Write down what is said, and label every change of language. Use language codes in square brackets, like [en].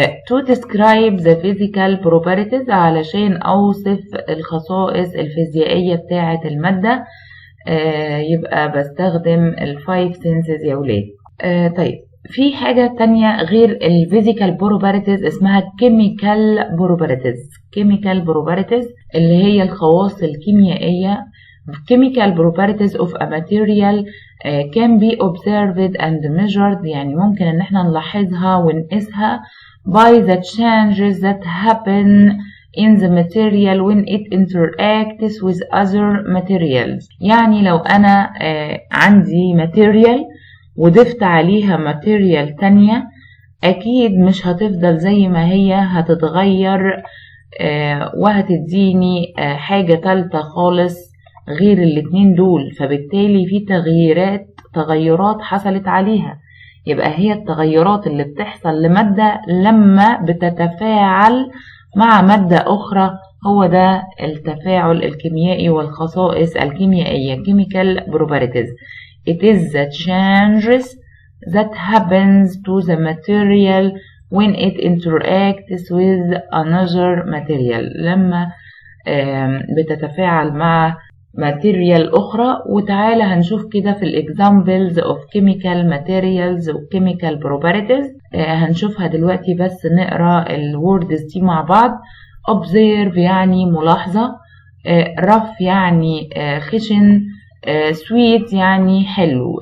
[en] To describe the physical properties [ar] علشان أوصف الخصائص الفيزيائية بتاعة المادة يبقى بستخدم الفايف سينسز يا ولاد. طيب في حاجة تانية غير الفيزيكال بروبابيلتيز اسمها كيميكال بروبابيلتيز. كيميكال بروبابيلتيز اللي هي الخواص الكيميائية. [en] chemical properties of a material can be observed and measured. [ar] يعني ممكن ان احنا نلاحظها ونقيسها [en] by the changes that happen in the material when it interacts with other materials. [ar] يعني لو أنا عندي material وضفت عليها material تانية أكيد مش هتفضل زي ما هي، هتتغير وهتديني حاجة تالتة خالص غير الاتنين دول. فبالتالي في تغيرات حصلت عليها. يبقى هي التغيرات اللي بتحصل لمادة لما بتتفاعل مع مادة أخرى هو ده التفاعل الكيميائي والخصائص الكيميائية [en] chemical properties. It is the changes that happens to the material when it interacts with another material. [ar] لما بتتفاعل مع ماتيريال أخرى. وتعالى هنشوف كده في الإكزامبلز of chemical materials و chemical properties. هنشوفها دلوقتي، بس نقرأ الوردز دي مع بعض. observe يعني ملاحظة، rough يعني خشن، sweet يعني حلو.